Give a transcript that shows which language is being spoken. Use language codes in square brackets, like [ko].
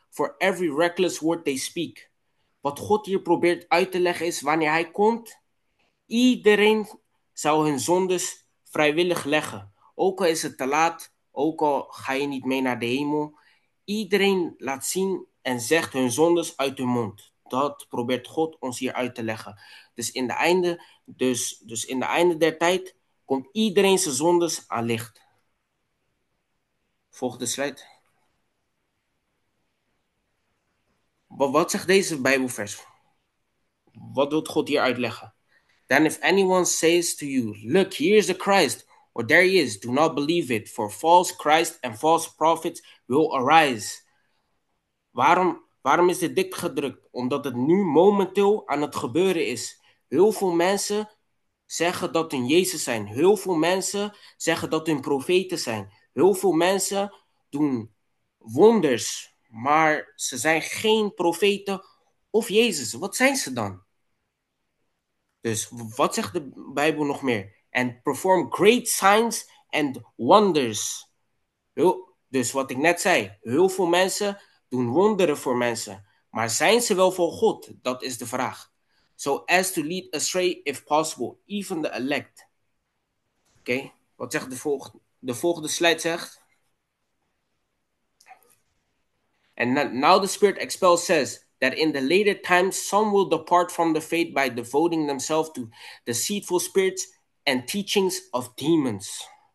[en] for every reckless word they speak. [nl] Wat God hier probeert uit te leggen is, wanneer hij komt, iedereen zou hun zondes vrijwillig leggen. Ook al is het te laat, ook al ga je niet mee naar de hemel. Iedereen laat zien en zegt hun zondes uit hun mond. Dat probeert God ons hier uit te leggen. Dus in de einde der tijd komt iedereen zijn zondes aan licht. Volgende slide. Wat zegt deze Bijbelvers? Wat wil God hier uitleggen? [en] Then if anyone says to you, look, here is the Christ, or there he is, do not believe it, for false Christ and false prophets will arise. [nl] Waarom is dit dik gedrukt? Omdat het nu momenteel aan het gebeuren is. Heel veel mensen zeggen dat hun Jezus zijn. Heel veel mensen zeggen dat hun profeten zijn. Heel veel mensen doen wonders, maar ze zijn geen profeten of Jezus. Wat zijn ze dan? Dus wat zegt de Bijbel nog meer? [en] And perform great signs and wonders. [nl] Dus wat ik net zei, heel veel mensen doen wonderen voor mensen. Maar zijn ze wel voor God? Dat is de vraag. [en] So as to lead astray if possible, even the elect. [nl] Oké, wat zegt de volgende slide zegt? [en] And now the Spirit expels says that in the later times some will depart from the faith by devoting themselves to deceitful spirits and teachings of demons.